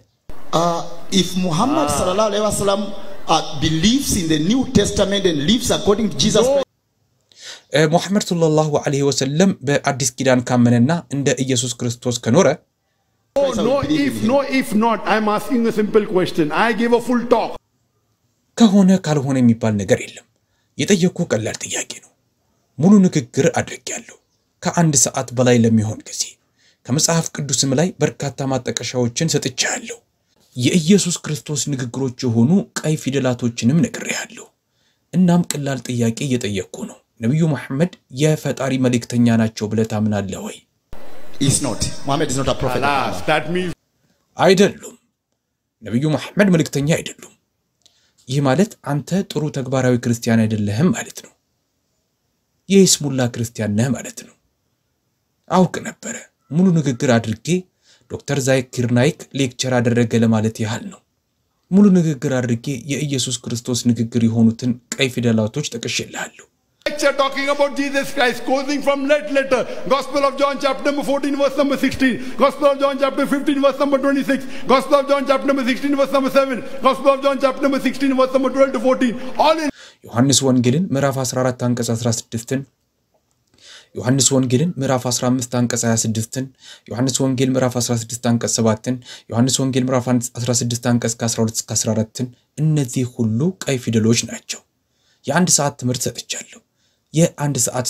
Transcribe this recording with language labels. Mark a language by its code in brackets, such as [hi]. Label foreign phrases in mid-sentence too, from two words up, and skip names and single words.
[en] If Muhammad [ar] صلى الله عليه وسلم [en] believes in the New Testament and lives according to Jesus Christ, [am] ሙሐመድ [ar] صلى الله عليه وسلم [am] በአዲስ ኪዳን ካመነና እንደ ኢየሱስ ክርስቶስ ከኖረ [en] if not I'm asking a simple question I gave a full talk [am] ከሆነ ካልሆነ የሚባል ነገር የለም የጠየቁ ቀላል ጥያቄ ነው ሙሉ ንግግር አድርጌያለሁ ከአንድ ሰዓት በላይ ለሚሆን ጊዜ ከመጽሐፍ ቅዱስም ላይ በርካታ ማጠቀሻዎችን ሰጥቻለሁ የኢየሱስ ክርስቶስ ንግግሮች የሆኑ ቀይ ፊደላቶችንም ነግሬያለሁ እናም ቀላል ጥያቄ እየጠየቁ ነው ነብዩ መሐመድ የፈጣሪ መልእክተኛ ናቸው ብለህ ታምናለህ ወይ [en] is not. Muhammad is not a prophet. Alas, that means [am] አይደሉም። ነብዩ መሐመድ መልእክተኛ አይደሉም። ይህ ማለት አንተ ጥሩ ተግባራዊ ክርስቲያን አይደለህም ማለት ነው። የይስሙላ ክርስቲያን ነህ ማለት ነው። አውቅ ነበር ሙሉ ንግግር አድርጌ ዶክተር ዛኪር ናይክ ሌክቸር አደረገ ለማለት ያህል ነው። ሙሉ ንግግር አድርጌ የኢየሱስ ክርስቶስ ንግግር የሆኑትን ቀይ ፊደላቶች ተቀሽልሃለሁ። [en] Lecture talking about Jesus Christ, quoting from letter. Gospel of John chapter number 14 verse number 16. Gospel of John chapter 15 verse number 26. Gospel of John chapter number 16 verse number 7. Gospel of John chapter number 16 verse number 12 to 14. All in [am] ዮሐንስ ወንጌልን ምዕራፍ 14 አንቀጽ 16ን ዮሐንስ ወንጌልን ምዕራፍ 15 አንቀጽ 26ን ዮሐንስ ወንጌል ምዕራፍ 16 አንቀጽ 7ን ዮሐንስ ወንጌል ምዕራፍ 16 አንቀጽ 12 እስከ 14ን እነዚህ ሁሉ ቀይ ፊደሎች ናቸው። የአንድ ሰዓት ትምህርት ሰጥቻለሁ። የአንድ ሰዓት